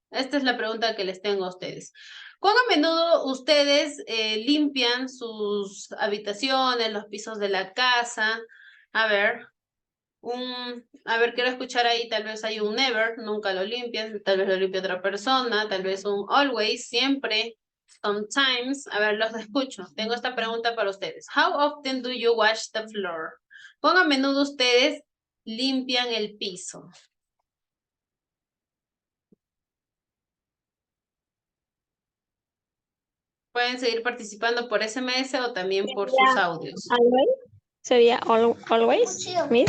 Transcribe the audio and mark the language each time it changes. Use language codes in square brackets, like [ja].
[es] Esta es la pregunta que les tengo a ustedes. ¿Cuán a menudo ustedes limpian sus habitaciones, los pisos de la casa? A ver, quiero escuchar ahí, tal vez hay un never, nunca lo limpian, tal vez lo limpia otra persona, tal vez un always, siempre, sometimes. A ver, los escucho. Tengo esta pregunta para ustedes. [en] How often do you wash the floor? [es] ¿Cuán a menudo ustedes limpian el piso? Pueden seguir participando por SMS o también por sus audios. Always. Sería always, Miss.